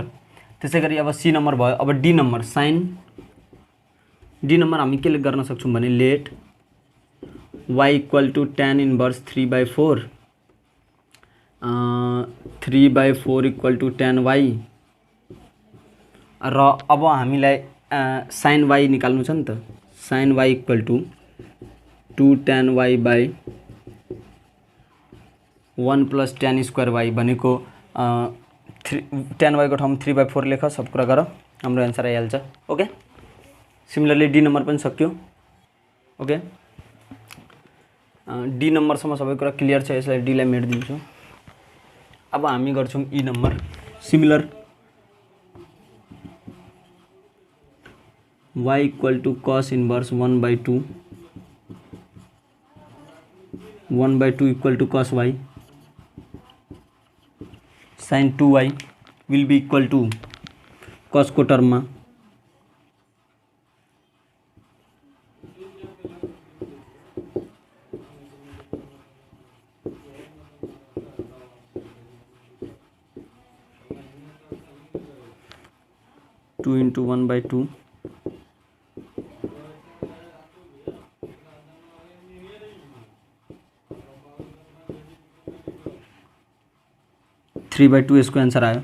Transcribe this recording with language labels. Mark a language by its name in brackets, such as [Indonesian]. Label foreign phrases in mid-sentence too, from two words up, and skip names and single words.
[Nepali] त्यसै गरी अब सी नम्बर भयो। अब डी नम्बर, डी नम्बर हामी के गर्न सक्छौँ भने [English] let y equal to tan inverse 3/4 3/4 equal to tan y, [Nepali] र अब हामीलाई [English] sine y [Nepali] निकाल्नु छ नि त। [English] sine y equal to 2 tan y by 1 + tan square y [Nepali] भनेको [English] tan y [Nepali] को ठाउँमा 3/4 लेख, सब कुरा गर, हाम्रो एन्सर आइहाल्छ। [English] okay, similarly D number [Nepali] पनि सक्यो। ओके, डी नम्बरसम्म सबै कुरा क्लियर छ, यसलाई डीलाई मेटिदिन्छु। अब हामी गर्छौँ ई नम्बर। [English] similar y equal to cos inverse 1/2 equal to cos y, sine 2y will be equal to cos [Nepali] को टर्ममा 2 × 1/2 3/2 यसको एन्सर आयो।